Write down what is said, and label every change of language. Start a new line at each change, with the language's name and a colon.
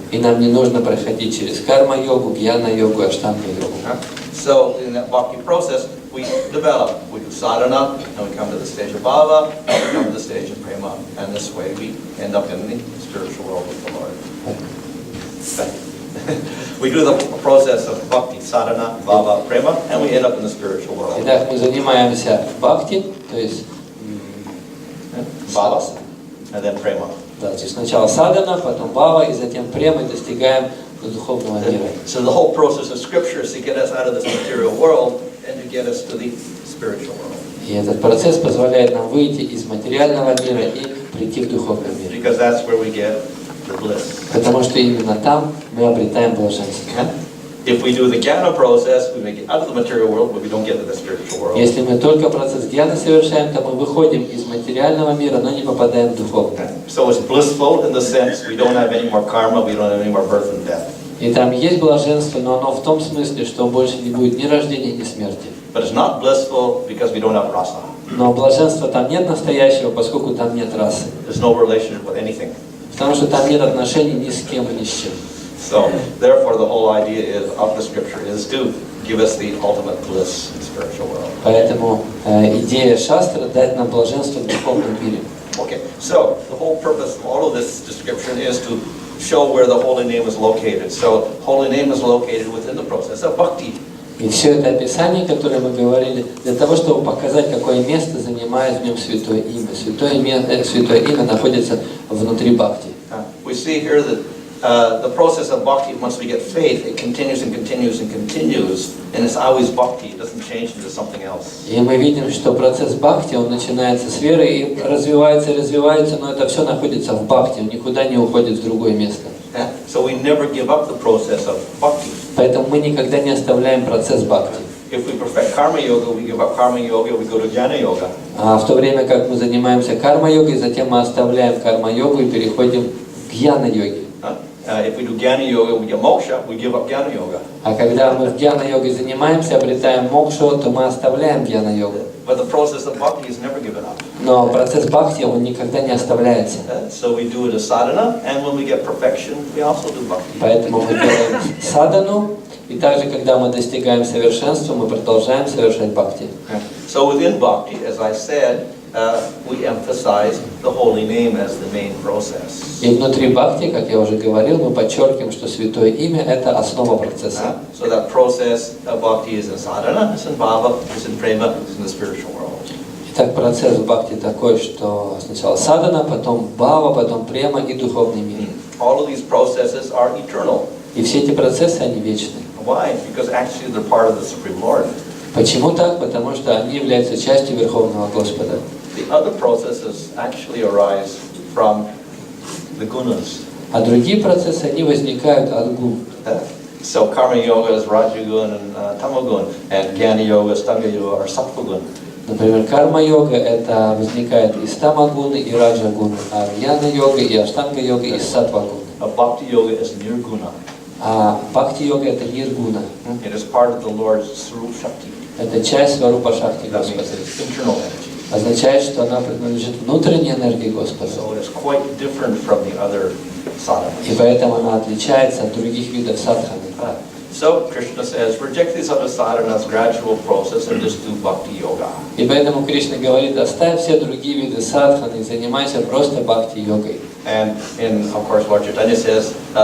Russian: И нам не нужно проходить через карма-йогу, гьяна-йогу, аштанга-йогу.
English: So, in that bhakti process, we develop. We do sadhana, and we come to the stage of bhava, and we come to the stage of prema. And this way, we end up in the spiritual world with the Lord. We do the process of bhakti, sadhana, bhava, prema, and we end up in the spiritual world.
Russian: Итак, мы занимаемся бхакти, то есть
English: Bhava, and then prema.
Russian: да, то есть сначала садхана, потом бхава, и затем према, и достигаем до духовного мира.
English: So the whole process of scripture is to get us out of this material world and to get us to the spiritual world.
Russian: И этот процесс позволяет нам выйти из материального мира и прийти в духовный мир.
English: Because that's where we get the bliss.
Russian: Потому что именно там мы обретаем блаженство.
English: If we do the jnana process, we make it out of the material world, but we don't get to the spiritual world.
Russian: Если мы только процесс гьяны совершаем, то мы выходим из материального мира, но не попадаем в духовный.
English: So it's blissful in the sense we don't have any more karma, we don't have any more birth and death.
Russian: И там есть блаженство, но оно в том смысле, что больше не будет ни рождения, ни смерти.
English: But it's not blissful because we don't have rasa.
Russian: Но блаженства там нет настоящего, поскольку там нет расы.
English: There's no relationship with anything.
Russian: Потому что там нет отношений ни с кем и ни с чем.
English: So, therefore, the whole idea of the scripture is to give us the ultimate bliss in the spiritual world.
Russian: Поэтому идея шастры дать нам блаженство в духовном мире.
English: Okay, so the whole purpose of all of this description is to show where the holy name is located. So, holy name is located within the process of bhakti.
Russian: И все это описание, которое мы говорили, для того, чтобы показать, какое место занимает в нем Святое Имя. Святое Имя находится внутри бхакти.
English: We see here that the process of bhakti, once we get faith, it continues and continues and continues, and it's always bhakti. It doesn't change into something else.
Russian: И мы видим, что процесс бхакти, он начинается с веры и развивается, но это все находится в бхакти, он никуда не уходит в другое место.
English: So we never give up the process of bhakti.
Russian: Поэтому мы никогда не оставляем процесс бхакти.
English: If we perfect karma yoga, we give up karma yoga, we go to jnana yoga.
Russian: А в то время как мы занимаемся карма-йогой, затем мы оставляем карма-йогу и переходим к гьяна-йоге.
English: If we do jnana yoga, we get moksha, we give up jnana yoga.
Russian: А когда мы в гьяна-йогой занимаемся, обретаем мокшу, то мы оставляем гьяна-йогу.
English: But the process of bhakti is never given up.
Russian: Но процесс бхакти, он никогда не оставляется.
English: So we do it as sadhana, and when we get perfection, we also do bhakti.
Russian: Поэтому мы делаем садану, и также, когда мы достигаем совершенства, мы продолжаем совершать бхакти.
English: So within bhakti, as I said, we emphasize the holy name as the main process.
Russian: И внутри бхакти, как я уже говорил, мы подчеркиваем, что Святое Имя – это основа процесса.
English: So that process of bhakti is in sadhana, it's in bhava, it's in prema, it's in the spiritual world.
Russian: Итак, процесс бхакти такой, что сначала садана, потом бхава, потом према и духовный мир.
English: All of these processes are eternal.
Russian: И все эти процессы, они вечны.
English: Why? Because actually they're part of the Supreme Lord.
Russian: Почему так? Потому что они являются частью Верховного Господа.
English: The other processes actually arise from the gunas.
Russian: А другие процессы, они возникают от гун.
English: So karma yoga is rajagun and tamagun, and jnana yoga, astanga yoga are sattvagun.
Russian: Например, карма-йога это возникает из тамагуны и раджагуны, а гьяна-йога и аштанга-йога из саттвагуны.
English: Bhakti yoga is nirguna.
Russian: А бхакти-йога это ниргуна.
English: It is part of the Lord's Swarup Shakti.
Russian: Это часть Сварупа Шакти
English: That
Russian: Господа.
English: means it's internal energy.
Russian: Означает, что она принадлежит внутренней энергии Господа.
English: So it is quite different from the other sadhanas.
Russian: И поэтому она отличается от других видов садханы.
English: So Krishna says, reject these other sadhanas, gradual process, and just do bhakti yoga.
Russian: И поэтому Кришна говорит, оставь все другие виды садханы и занимайся просто бхакти-йогой.
English: And of course, Lord Chaitanya says,